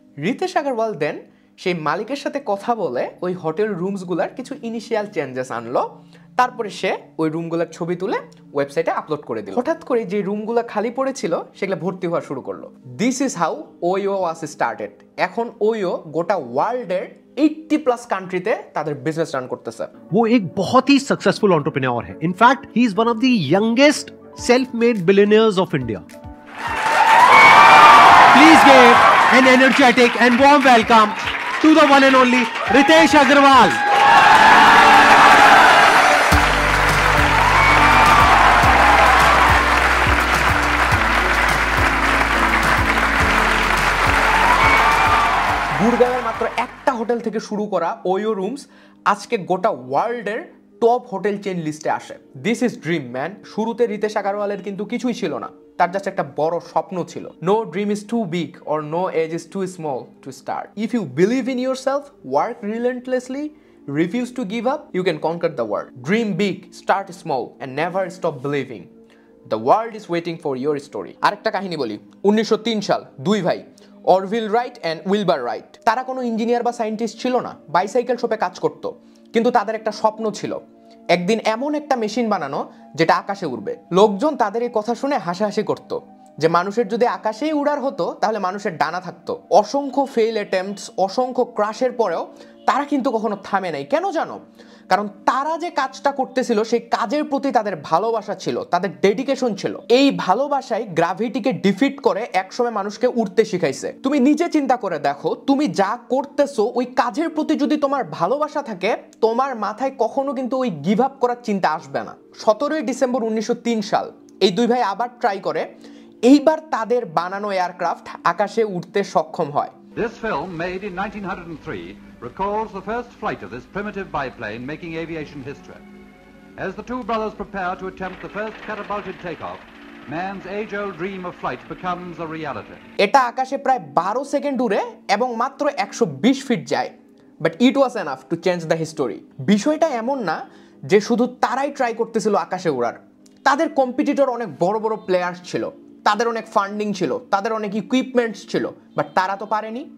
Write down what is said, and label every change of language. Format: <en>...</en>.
<bn>রিতেশ আগরওয়াল দেন সেই মালিকের সাথে কথা বলে ওই হোটেল রুমসগুলার কিছু ইনিশিয়াল চেঞ্জেস আনলো, তারপরে সে ওই রুমগুলোর ছবি তুলে ওয়েবসাইটে আপলোড করে দিল। হঠাৎ করে যে রুমগুলো খালি পড়েছিল সেগুলো ভর্তি হওয়া শুরু করলো।</bn> <en>This is how OYO was started.</en> <bn>এখন ওইও গোটা ওয়ার্ল্ডের 80+ কান্ট্রিতে তাদের বিজনেস রান করতেছে।</bn> <hi>वो एक बहुत ही सक्सेसफुल एंटरप्रेन्योर है।</hi> <en>In fact he is one of the youngest self made billionaires of India. Please give an energetic and warm welcome to the one and only Ritesh Agarwal.</en> <bn>গুরগাঁওয়ের মাত্র একটা হোটেল থেকে শুরু করা ওয়ো রুমস আজকে গোটা ওয়ার্ল্ডের টপ হোটেল চেইন লিস্টে আসে।</bn> <en>This is dream man.</en> <bn>শুরুতে রিতেশ আগরওয়ালের কিন্তু কিছুই ছিল না, তার জাস্ট একটা বড় স্বপ্ন ছিল।</bn> <en>No dream is too big or no age is too small to start. If you believe in yourself, work relentlessly, refuse to give up, you can conquer the world. Dream big, start small and never stop believing. The world is waiting for your story.</en> <bn>আরেকটা কাহিনী বলি। 1903 সাল, দুই ভাই Orville Wright and Wilbur right, তারা কোনো engineer বা scientist ছিল না, বাইসাইকেল শপে কাজ করত, কিন্তু তাদের একটা স্বপ্ন ছিল একদিন এমন একটা মেশিন বানানো যেটা আকাশে উড়বে। লোকজন তাদের এই কথা শুনে হাসাহাসি করত যে মানুষের যদি আকাশেই উড়ার হতো তাহলে মানুষের ডানা থাকতো। অসংখ্য ফেল অ্যাটেম্পটস, অসংখ্য ক্রাশের পরেও তারা কিন্তু কখনো থামে নাই। কেন জানো? কারণ তারা যে কাজটা করতেছিল সেই কাজের প্রতি তাদের ভালোবাসা ছিল, তাদের ডেডিকেশন ছিল। এই ভালোবাসায় গ্র্যাভিটিকে ডিফিট করে একসময় মানুষকে উড়তে শিখাইছে। তুমি নিজে চিন্তা করে দেখো, তুমি যা করতেছো ওই কাজের প্রতি যদি তোমার ভালোবাসা থাকে, তোমার মাথায় কখনো কিন্তু ওই গিভ আপ করার চিন্তা আসবে না। 17 ডিসেম্বর 1903 সাল এই দুই ভাই আবার ট্রাই করে, এইবার তাদের বানানো এয়ারক্রাফট আকাশে উঠতে সক্ষম হয়।</bn> <en>This film, made in 1903, recalls the first flight of this primitive biplane making aviation history. As the two brothers prepare to attempt the first catapulted takeoff, man's age-old dream of flight becomes a reality.</en> <bn>এটা আকাশে প্রায় 12 second উড়ে এবং মাত্র 120 fit যায়,</bn> <en>But it was enough to change the history.</en> <bn>বিষয়টা এমন না যে শুধু তারাই ট্রাই করতেছিল আকাশে উড়ার, তাদের কম্পিটিটর অনেক বড় বড় প্লেয়ার্স ছিল। তাদের অনেক ফান্ডিং ছিল, তাদের অনেক ইকুইপমেন্টস ছিল, বাট তারা তো পারেনি।</bn>